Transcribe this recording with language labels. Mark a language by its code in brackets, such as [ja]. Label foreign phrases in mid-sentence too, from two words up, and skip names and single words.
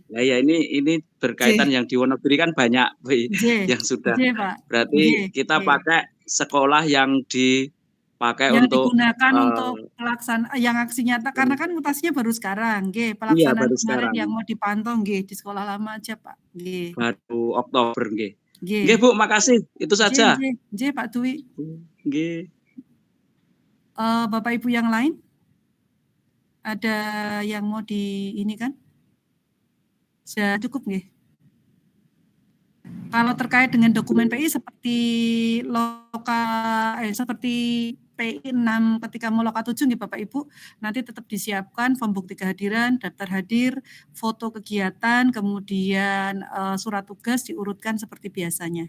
[id] Nah ya ini berkaitan yang di Wonogiri kan banyak yang sudah. Berarti kita pakai sekolah yang dipakai yang untuk digunakan untuk pelaksanaan yang aksi nyata karena kan mutasinya baru sekarang, nggih. Pelaksanaan kemarin yang mau dipantau nggih di sekolah lama aja, Pak. Nggih. Baru Oktober nggih. Nggih Bu, makasih. Itu saja. Nggih, Pak Dwi. Nggih. Bapak Ibu yang lain? Ada yang mau di ini kan? Sudah cukup nggih? Kalau terkait dengan dokumen PI seperti seperti PI 6 ketika mau loka 7 nih Bapak Ibu, nanti tetap disiapkan form bukti kehadiran, daftar hadir, foto kegiatan, kemudian surat tugas diurutkan seperti biasanya.